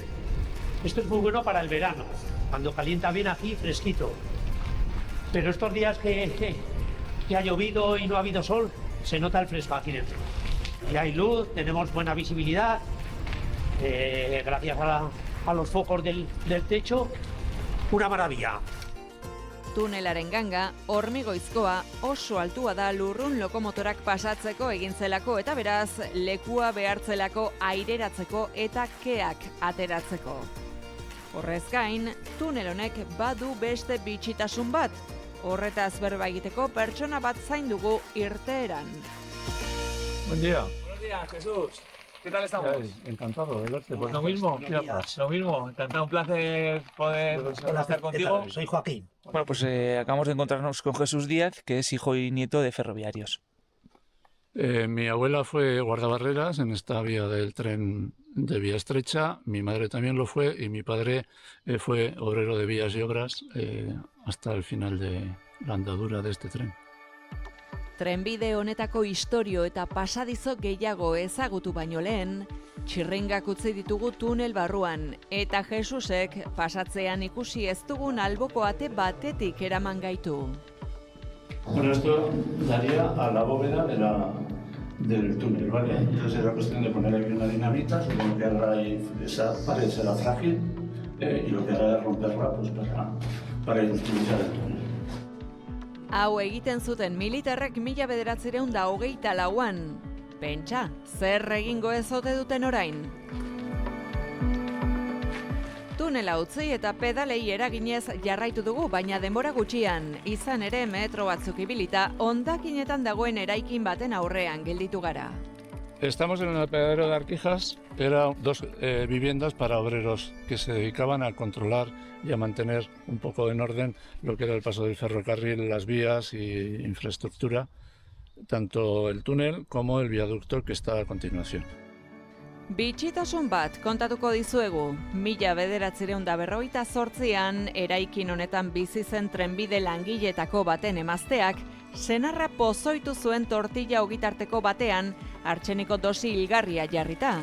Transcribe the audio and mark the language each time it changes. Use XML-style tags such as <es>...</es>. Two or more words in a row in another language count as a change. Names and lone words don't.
<es>Esto es muy bueno para el verano, cuando calienta bien aquí, fresquito. Pero estos días que ha llovido y no ha habido sol, se nota el fresco aquí dentro. Y hay luz, tenemos buena visibilidad, gracias a los focos del techo, una maravilla.</es> <eu>Tunelaren ganga, hormigoizkoa, oso altua da lurrun lokomotorak pasatzeko egin zelako eta beraz, lekua behartzelako aireratzeko eta keak ateratzeko. Horrez gain, tunel honek badu beste bitxitasun bat. Horretaz berba egiteko pertsona bat zain dugu irteeran.</eu> <es>Buen día. Buenos días, Jesús. ¿Qué tal estamos? Encantado de verte. Pues lo mismo, lo mismo. Encantado, un placer poder estar contigo. Soy Joaquín. Bueno, pues acabamos de encontrarnos con Jesús Díaz, que es hijo y nieto de ferroviarios. Mi abuela fue guardabarreras en esta vía del tren de vía estrecha, mi madre también lo fue y mi padre fue obrero de vías y obras hasta el final de la andadura de este tren.</es> <eu>Trenbide honetako istorio eta pasadizo gehiago ezagutu baino lehen, txirringak utzi ditugu tunel barruan, eta Jesusek pasatzean ikusi ez dugun alboko ate batetik eraman gaitu.</eu> <es>Bueno, esto daría a la bóveda del túnel, ¿vale? Entonces era cuestión de poner aquí una dinamita, supongo que ahora esa pared será frágil y lo que hará es romperla pues, para industrializar el túnel.</es> <eu>Hau egiten zuten militarrek 1924an. Pentsa, zer egingo ez ote duten orain? Tunela utzi eta pedalei eraginez jarraitu dugu, baina denbora gutxian, izan ere metro batzuk ibilita, hondakinetan dagoen eraikin baten aurrean gelditu gara.</eu> <es>Estamos en el apeadero de Arquijas, eran dos viviendas para obreros que se dedicaban a controlar y a mantener un poco en orden lo que era el paso del ferrocarril, las vías y infraestructura, tanto el túnel como el viaducto que está a continuación.</es> <eu>Bitxitasun bat kontatuko dizuegu, 1958an eraikin honetan bizi zen trenbide langiletako baten emazteak, senarra pozoitu zuen tortilla ogitarteko batean artxeniko dosi hilgarria jarrita.</eu>